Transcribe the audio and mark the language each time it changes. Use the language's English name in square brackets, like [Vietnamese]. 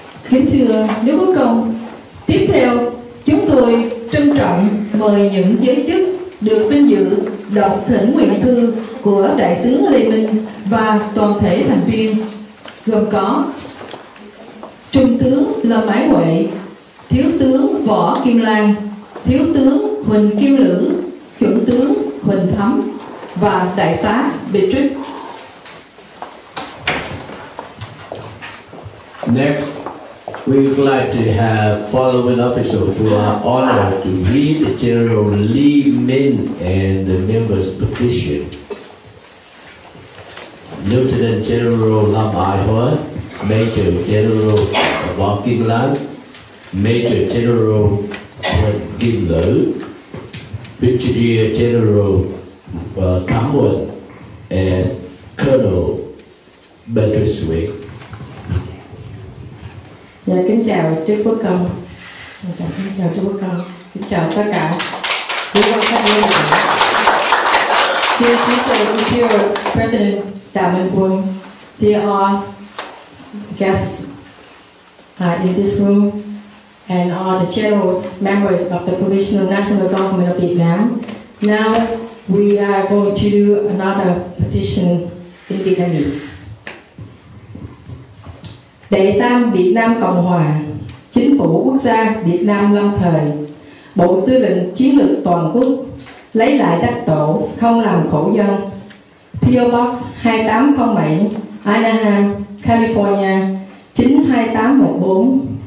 [Vietnamese] Kính thưa Đức Quốc Công, tiếp theo chúng tôi trân trọng mời những giới chức được vinh dự đọc thỉnh nguyện thư của Đại tướng Lê Minh và toàn thể thành viên, gồm có Trung tướng Lâm Ái Huệ, Thiếu tướng Võ Kim Lan, Thiếu tướng Huỳnh Kim Lữ, Chuẩn tướng Huỳnh Thấm và Đại tá Beatrice. [English] Next, we would like to have following officials who are honored to read the General Lee Min and the members' petition. Lieutenant General Lam Ai Hoa, Major General Võ Kim Lan, Major General Huỳnh Kim Lữ, Brigadier General Thám Huỳnh, and Colonel Beatrice Wick. [Vietnamese] Dạ, kính chào Đức Quốc Công. Kính chào Đức Quốc Công. Kính chào tất cả quý quan khách quý. [English] Dear Future Imperial President Đào Minh Quân, dear all guests in this room, and all the generals, members of the Provisional National Government of Vietnam. Now we are going to do another petition in Vietnamese. [Vietnamese] Đệ tam Việt Nam Cộng Hòa, Chính phủ Quốc gia Việt Nam lâm thời, Bộ Tư lệnh Chiến lược Toàn quốc, lấy lại đất tổ, không làm khổ dân. [English] PO Box 2807, Anaheim, California 92814.